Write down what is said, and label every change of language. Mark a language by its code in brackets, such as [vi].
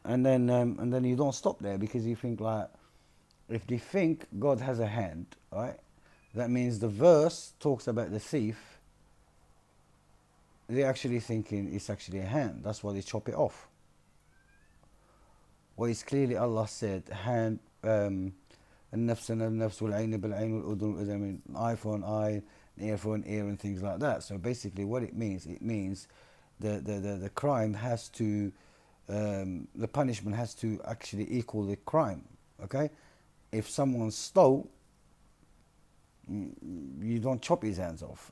[en] And then you don't stop there because you think like, if they think God has a hand, right? That means the verse talks about the thief. They're actually thinking it's actually a hand. That's why they chop it off. Well, it's clearly Allah said hand. [ar] النفس النفس والعين بالعين والأذن والأذن. [en] I mean, eye for an eye, an ear for an ear, and things like that. So basically, what it means the crime has to, the punishment has to actually equal the crime. Okay, if someone stole, you don't chop his hands off.